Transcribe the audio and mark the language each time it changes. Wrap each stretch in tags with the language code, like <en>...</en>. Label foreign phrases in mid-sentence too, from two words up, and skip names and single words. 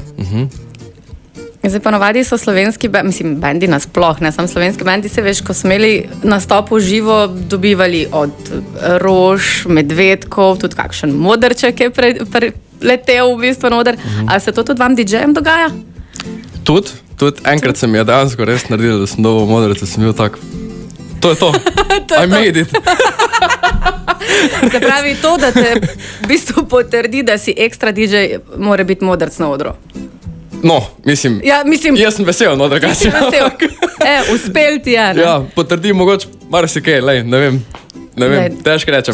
<sl>Zdaj ponovadi so slovenski bendi nasploh, ne samo slovenski bendi, se veš, ko smo imeli nastop v živo, dobivali od rož, medvedkov, tudi kakšen modrček je letel v bistvu na oder. Ali se to tudi vam DJ-jem dogaja? Tudi enkrat se mi je dejansko res naredil, da sem dobil modrce, sem bil tak, to je to,</sl> <en>I made it.</en> <sl>Se pravi to, da te v bistvu potrdi, da si ekstra DJ, mora biti modrc na odru. No, mislim, jaz sem vesel, no, drugače. Uspel ti je, ne? Ja, potrdi mogoče marsikaj, ne vem, težko rečem.</sl>